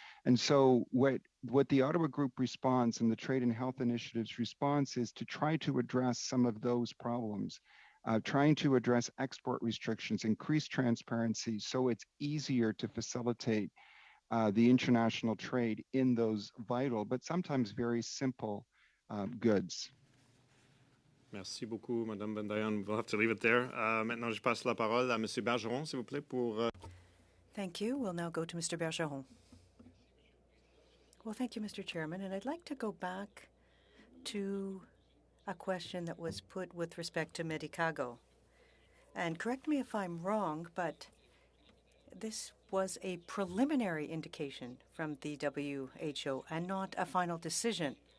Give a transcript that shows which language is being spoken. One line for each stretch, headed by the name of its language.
English: And so what the Ottawa Group response and the Trade and Health Initiative's response is to try to address some of those problems, trying to address export restrictions, increase transparency so it's easier to facilitate the international trade in those vital, but sometimes very simple goods.
French: Merci beaucoup, Madame Bendayan.
English: We'll have to leave it there.
French: Maintenant, je passe la parole à Monsieur Bergeron, s'il vous plaît, pour...
English: Thank you. We'll now go to Mr. Bergeron. Well, thank you, Mr. Chairman. And I'd like to go back to a question that was put with respect to Medicago. And correct me if I'm wrong, but this was a preliminary indication from the WHO and not a final decision.